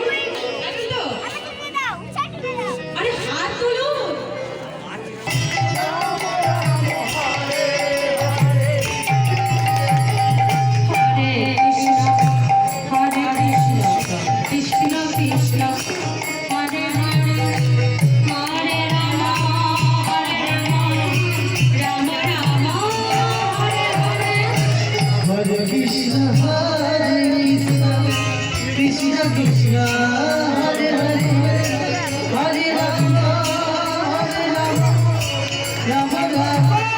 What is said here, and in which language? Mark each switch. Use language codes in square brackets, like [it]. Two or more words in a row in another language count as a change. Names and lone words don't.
[bn] তো আরে হাত তুলুন। [sa] হরে কৃষ্ণ হরে কৃষ্ণ কৃষ্ণ কৃষ্ণ হরে হরে, হরে রাম হরে রাম রাম রাম হরে হরে। Hare Krishna, Krishna Krishna, Hare Hare, Hare Rama, Rama Rama,